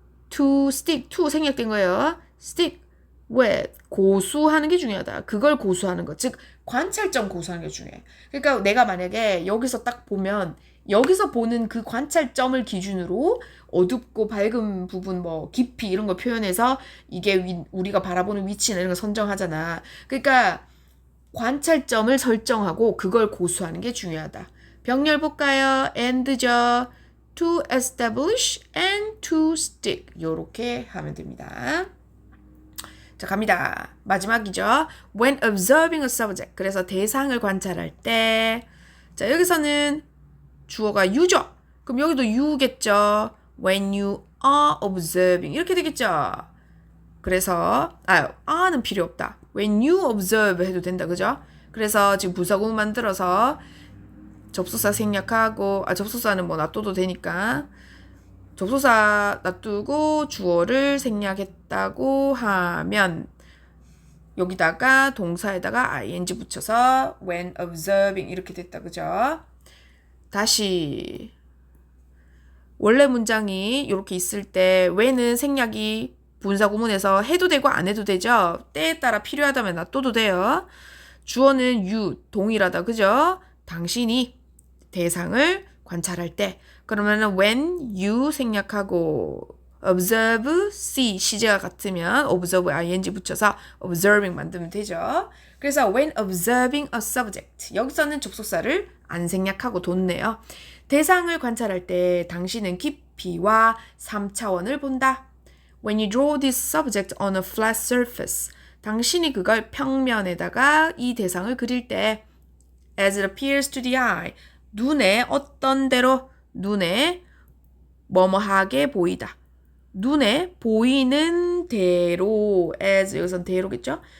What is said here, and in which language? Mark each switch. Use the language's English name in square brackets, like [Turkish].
[English] to stick to [Korean] 생략된 거예요. [English] stick with [Korean] 고수하는 게 중요하다. 그걸 고수하는 거. 즉 관찰점 고수하는 게 중요해. 그러니까 내가 만약에 여기서 딱 보면 여기서 보는 그 관찰점을 기준으로 어둡고 밝은 부분 깊이 이런 거 표현해서 이게 우리가 바라보는 위치나 이런 거 선정하잖아. 그러니까 관찰점을 설정하고 그걸 고수하는 게 중요하다. 병렬 볼까요? and죠. [English] to establish and to stick [Korean] 요렇게 하면 됩니다. 자, 갑니다. 마지막이죠. [English] When observing a subject. [Korean] 그래서 대상을 관찰할 때. 자, 여기서는 주어가 you죠. 그럼 여기도 you겠죠. [English] When you are observing. [Korean] 이렇게 되겠죠. 그래서, are는 필요 없다. [English] When you observe [Korean] 해도 된다. 그죠? 그래서 지금 부사구 만들어서 접속사 생략하고, 접속사는 놔둬도 되니까. 접속사 놔두고 주어를 생략했다고 하면 여기다가 동사에다가 ing 붙여서 [English] when observing [Korean] 이렇게 됐다. 그죠? 다시 원래 문장이 이렇게 있을 때 when은 생략이 분사 구문에서 해도 되고 안 해도 되죠. 때에 따라 필요하다면 놔둬도 돼요. 주어는 you, 동일하다. 그죠? 당신이 대상을 관찰할 때. 그러면은 when you 생략하고 observe, see, 시제가 같으면 observe, ing 붙여서 observing 만들면 되죠. 그래서 [English] when observing a subject. [Korean] 여기서는 접속사를 안 생략하고 뒀네요. 대상을 관찰할 때 당신은 깊이와 3차원을 본다. [English] When you draw this subject on a flat surface. [Korean] 당신이 그걸 평면에다가 이 대상을 그릴 때 [English] as it appears to the eye. [Korean] 눈에 어떤 대로 눈에 뭐뭐하게 보이다. 눈에 보이는 대로 as 여기선 대로겠죠?